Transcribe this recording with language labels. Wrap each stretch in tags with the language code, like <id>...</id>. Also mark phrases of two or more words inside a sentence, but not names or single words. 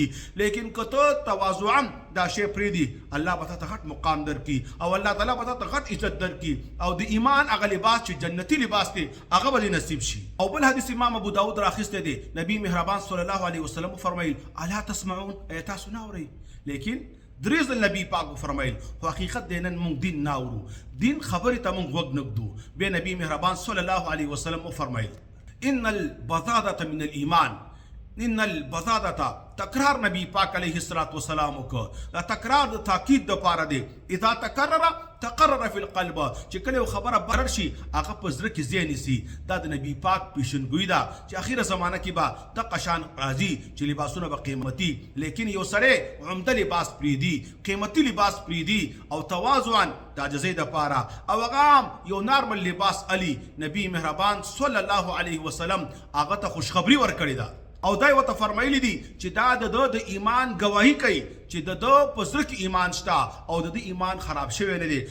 <ps>لیکن که ته تواضعا دا شی پرېږدي الله به تا ته غټ مقام درکړي او الله تعالی به تا ته غټ عزت درکړي او د ایمان هغه لباس چې جنتي لباس دی هغه به دې نصیب شي. او بل حدیث امام ابو داود راخیستی دی، نبی مهربان صلی الله علیه وسلم فرمایل</ps> <ar>الا تسمعون</ar> <ps>ای تاسو نه اورئ. لیکن دریز نبی پاک فرمایل خو حقیقت دی نن مونږ دین نه اورو، دین خبرې ته مونږ غوږ نه ږدو. بیا نبی مهربان صلی الله علیه وسلم فرمایل</ps> <ar>ان البضاعة من الایمان، ان البضاعة</ar> <ps>تکرار نبی پاک علیه الصلاۃ والسلام وکړه دا تکرار د تاکید د پاره دی.</ps> <ar>اذا تکرر تقرر فی القلب،</ar> <ps>چې کله یو خبره برر شي هغه په زړه کې ځای نیسي. دا د نبی پاک پیشنګویي ده چې اخیره زمانه کې به دغه شان راځي چې لباسونه به قیمتي، لیکن یو سړی عمده لباس پرېږدي قیمتي لباس پرېږدي او تواضعا د عاجزۍ دپاره او هغه یو نارمل لباس علي نبی مهربان صلی الله علیه وسلم هغه ته خوشخبري ورکړې ده او دا ورته فرمایلی دي چې دا د ایمان ګواهي کوي چې د په زړه کې ایمان شته او د ایمان خراب شوی نه دی.</ps>